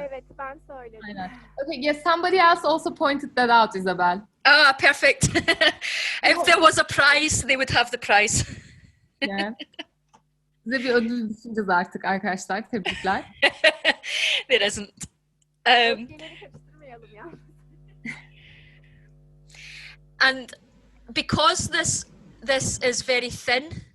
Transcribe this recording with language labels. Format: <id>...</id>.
<tr>Evet, ben söyledim. Aynen.</tr> <en>Okay, yes, somebody else also pointed that out, Isobel. Ah, perfect. If there was a prize, they would have the prize. Yeah.</en> <tr>Size bir ödül düşüneceğiz artık arkadaşlar. Tebrikler.</tr> <en>There isn't.</en> <tr>Özgeleri karıştırmayalım ya.</tr> <en>And because this is very thin,</en>